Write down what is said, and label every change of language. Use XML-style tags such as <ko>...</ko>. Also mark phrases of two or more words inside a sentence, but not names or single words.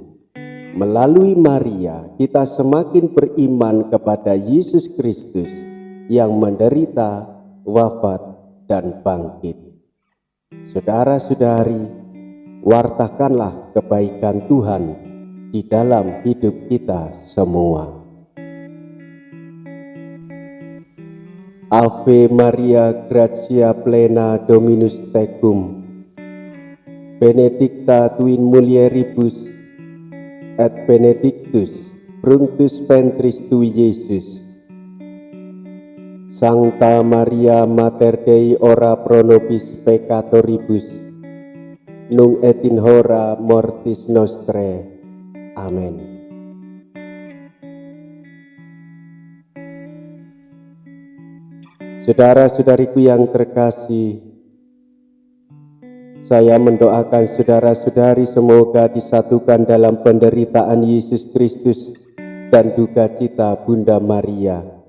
<id>Melalui Maria, kita semakin beriman kepada Yesus Kristus yang menderita, wafat, dan bangkit. Saudara-saudari, wartakanlah kebaikan Tuhan di dalam hidup kita semua.</id> <la>Ave Maria, gratia plena Dominus tecum, benedicta tu in mulieribus, et benedictus fructus ventris tui, Iesus. Sancta Maria Mater Dei, ora pro nobis peccatoribus, nunc et in hora mortis nostrae. Amen.</la> <id>Saudara-saudariku yang terkasih, saya mendoakan saudara-saudari semoga disatukan dalam penderitaan Yesus Kristus dan duka cita Bunda Maria.</id>